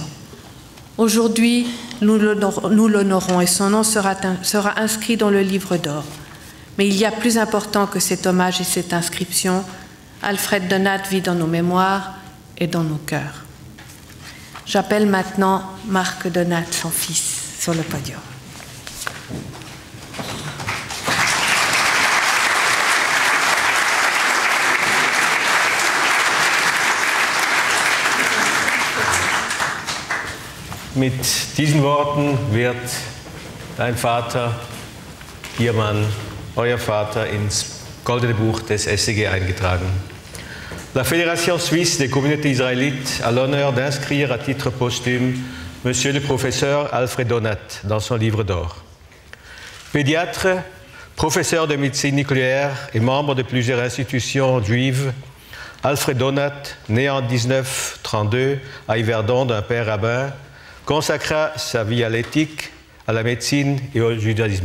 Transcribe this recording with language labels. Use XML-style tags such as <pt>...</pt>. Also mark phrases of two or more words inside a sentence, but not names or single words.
<fr>Aujourd'hui, nous l'honorons et son nom sera inscrit dans le livre d'or. Mais il y a plus important que cet hommage et cette inscription. Alfred Donat vit dans nos mémoires et dans nos cœurs. J'appelle maintenant Marc Donat, son fils, sur le podium.</fr> <de>Mit diesen Worten wird dein Vater, Ihr Mann, euer Vater ins Goldene Buch des SCG eingetragen.</de> <fr>La Fédération suisse des communautés israélites a l'honneur d'inscrire à titre posthume Monsieur le professeur Alfred Donat dans son livre d'or. Pédiatre, professeur de médecine nucléaire et membre de plusieurs institutions juives, Alfred Donat, né en 1932 à Yverdon d'un père rabbin, consacra sa vie à l'éthique, à la médecine et au judaïsme.</fr>